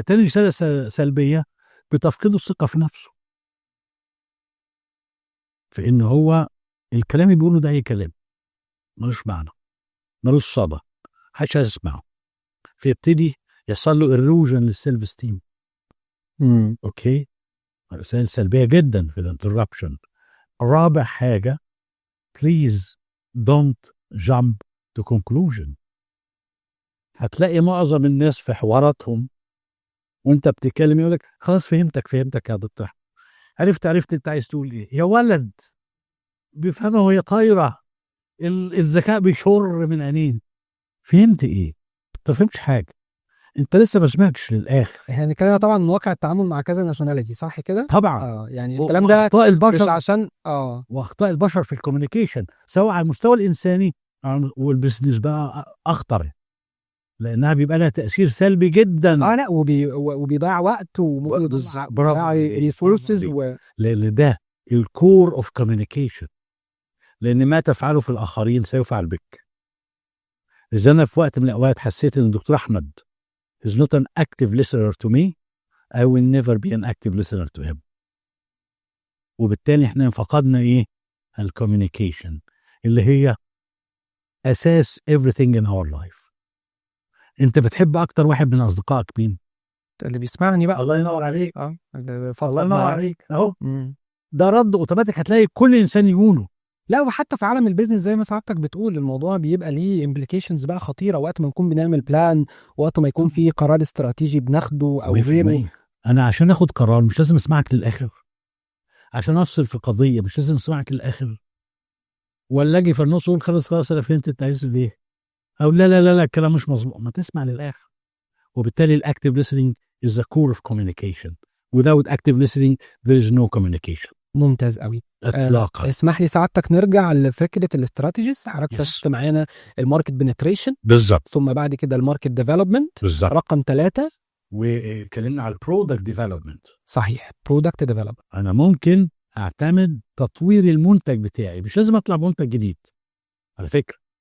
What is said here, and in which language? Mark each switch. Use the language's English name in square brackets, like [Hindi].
[Arabic] تاني رساله سلبيه بتفقده الثقه في نفسه، في ان هو الكلام اللي بيقوله ده اي كلام ملوش معنى ملوش صدى محدش عايز يسمعه، فيبتدي يحصل له ايروجن للسيلف ستيم. اوكي، رسائل سلبيه جدا في الانتربشن. رابع حاجه [English] please don't jump to conclusion. [Arabic] هتلاقي معظم الناس في حواراتهم وانت بتتكلم يقول لك خلاص فهمتك يا دكتور، عرفت انت عايز تقول ايه. يا ولد بيفهمها وهي طايره، الذكاء بيشر من عينين. فهمت ايه؟ انت فهمتش حاجه، انت لسه ما سمعتش للاخر. يعني كده طبعا من واقع التعامل مع كذا ناشوناليتي، صح كده؟ طبعا يعني الكلام ده واخطاء البشر مش عشان واخطاء البشر في الكوميونيكيشن سواء على المستوى الانساني والبزنس بقى اخطر، لانها بيبقى لها تاثير سلبي جدا. لا وبيضيع وقت وممكن يضيع ريسورسز لان ده الكور اوف كوميونيكيشن، لان ما تفعله في الاخرين سيفعل بك. اذا انا في وقت من الاوقات حسيت ان الدكتور احمد [English] is not an active listener to me, I will never be an active listener to him. [Arabic] وبالتالي احنا فقدنا ايه؟ الكوميونيكيشن اللي هي اساس [English] everything in our life. [Arabic] انت بتحب اكتر واحد من اصدقائك مين؟ اللي بيسمعني بقى. الله ينور عليك. الله ينور عليك اهو. ده رد اوتوماتيك هتلاقي كل انسان يقوله. لا وحتى في عالم البيزنس زي ما سعادتك بتقول الموضوع بيبقى ليه امبليكيشنز بقى خطيره وقت ما نكون بنعمل بلان، وقت ما يكون في قرار استراتيجي بناخده او غيره. انا عشان اخد قرار مش لازم اسمعك للاخر، عشان افصل في قضيه مش لازم اسمعك للاخر، ولا اجي في النص اقول خلاص انا فهمت انت عايز ايه، او لا الكلام مش مظبوط. ما تسمع للاخر. وبالتالي الاكتيف [English] listening is the core of communication. without active listening there is no communication. [Arabic] ممتاز قوي. اطلاقا. اسمح لي ساعتك نرجع لفكره الاستراتيجيز. حضرتك شفت معانا الماركت بنتريشن بالظبط، ثم بعد كده الماركت ديفلوبمنت بالظبط، رقم 3 واتكلمنا على البرودكت ديفلوبمنت. صحيح، برودكت ديفلوبمنت. انا ممكن اعتمد تطوير المنتج بتاعي، مش لازم اطلع منتج جديد على فكره.